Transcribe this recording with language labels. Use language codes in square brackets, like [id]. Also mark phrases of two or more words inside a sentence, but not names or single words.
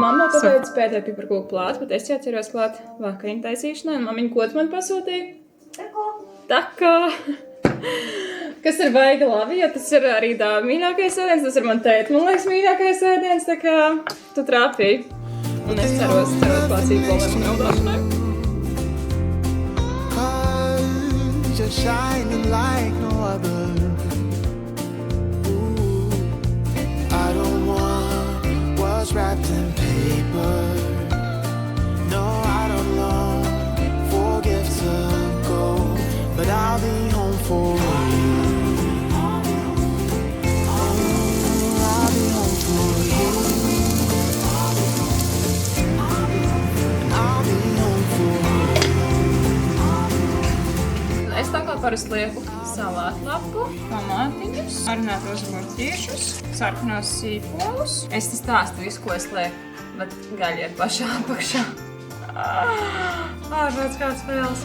[lv] Mamma pateica pēdējo piparkūku plātu, bet es ķēros klāt vakariņu taisīšanai, un mammiņa ko tu man pasūtīja? Tako. Kas ir baigi labi, jo tas ir arī Dāva mīļākais ēdiens, tas ir man tēta, man liekas, mīļākais ēdiens, tā kā tu trāpīji. Un es ceros klāt sīkolēm un audāšanai. [en] You're shining like no other. Ooh, I don't want what's wrapped in paper. No, I don't long for gifts of gold, but I'll be home for you. I'll be home for you. I'll be home for you. [lv] Es tā kā parasti lieku salātlapu, tomātiņus, marinātos gurķiešus, sarkanos sīpolus. Es te stāstu visu, ko es lieku, bet gaļa ir pašā apakšā. Ārprāts kāds vēlas.